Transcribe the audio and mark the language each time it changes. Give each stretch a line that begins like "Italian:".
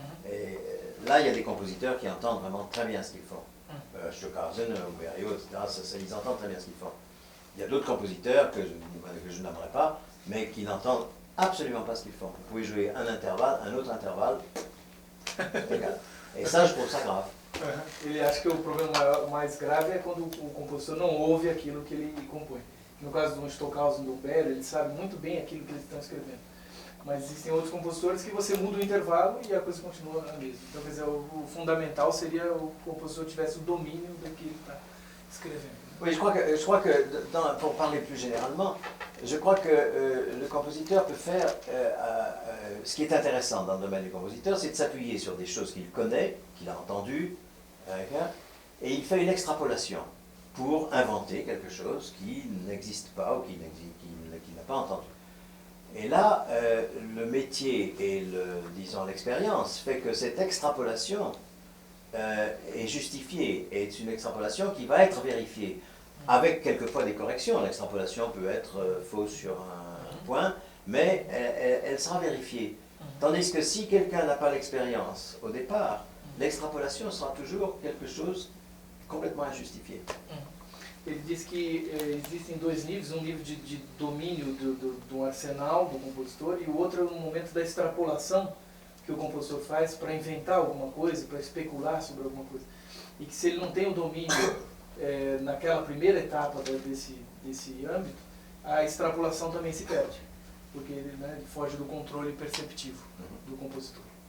French: Et là, il y a des compositeurs qui entendent vraiment très bien ce qu'ils font. Stockhausen, Berio, etc., ils entendent très bien ce qu'ils font. Il y a d'autres compositeurs que je n'aimerais pas, mais qui n'entendent absolument pas ce qu'ils font. Vous pouvez jouer un intervalle, un autre intervalle, égal. Et ça, je trouve ça grave.
Portuguese: Ele acha que o problema mais grave é quando o compositor não ouve aquilo que ele compõe. No caso do Stockhausen e do Berio, ele sabe muito bem aquilo que eles estão escrevendo. Mas existem outros compositores que você muda o intervalo e a coisa continua a mesma. Então, quer dizer, o fundamental seria o compositor tivesse o domínio do que ele está escrevendo.
French: Oui, je crois que pour parler plus généralement, je crois que le compositeur peut faire, ce qui est intéressant dans le domaine du compositeur, c'est de s'appuyer sur des choses qu'il connaît, qu'il a entendues, et il fait une extrapolation pour inventer quelque chose qui n'existe pas ou qui n'a pas entendu. Et là, le métier et disons l'expérience fait que cette extrapolation est justifiée, et est une extrapolation qui va être vérifiée, avec quelquefois des corrections. L'extrapolation peut être fausse sur un point, mais elle sera vérifiée. Tandis que si quelqu'un n'a pas l'expérience au départ, l'extrapolation sera toujours quelque chose complètement injustifié.
Portuguese: Ele diz que existem dois níveis, um nível de domínio do arsenal do compositor e o outro no momento da extrapolação que o compositor faz para inventar alguma coisa, para especular sobre alguma coisa. E que se ele não tem o domínio naquela primeira etapa desse âmbito, a extrapolação também se perde, porque ele foge do controle perceptivo do compositor.